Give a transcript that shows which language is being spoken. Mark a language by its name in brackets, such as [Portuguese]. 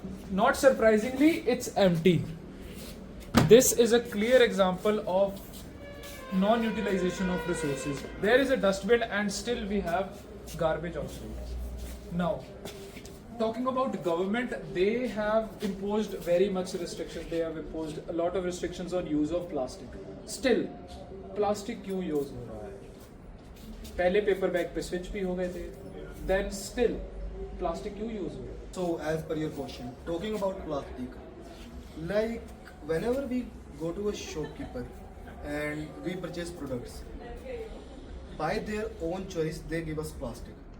[English] Not surprisingly, it's empty. This is a clear example of non-utilization of resources. There is a dustbin and still we have garbage outside. Now, talking about government, they have imposed very much restrictions. They have imposed a lot of restrictions on use of plastic. [Hindi] Still, plastic क्यों use हो रहा है? पहले paper bag पे switch भी हो गए थे. [English] Then still, [Hindi] plastic क्यों use हो रहा है? [English] So, as per your question, talking about plastic, like whenever we go to a shopkeeper and we purchase products, by their own choice, they give us plastic.